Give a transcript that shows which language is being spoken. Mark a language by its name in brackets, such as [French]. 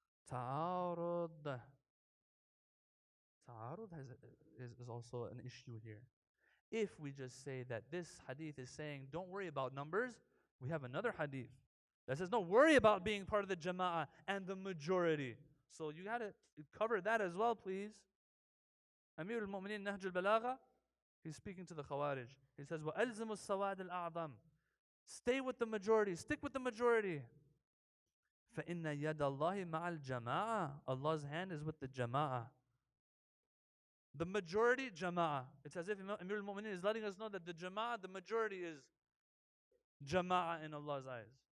[English] Ta'arud. Ta'arud is also an issue here. If we just say that this hadith is saying, don't worry about numbers, we have another hadith that says, don't worry about being part of the Jama'ah and the majority. So you got to cover that as well, please. Amir al-Mu'mineen Nahj al-Balagha, he's speaking to the Khawarij. He says, [Arabic] وَأَلْزِمُ السَّوَادِ الْأَعْظَمِ. [English] Stay with the majority, stick with the majority. [Arabic] فَإِنَّ يَدَ اللَّهِ مَعَ الْجَمَاعَةِ. [English] Allah's hand is with the Jama'ah. The majority, Jama'ah. It's as if Amir al-Mu'mineen is letting us know that the Jama'ah, the majority is Jama'ah in Allah's eyes.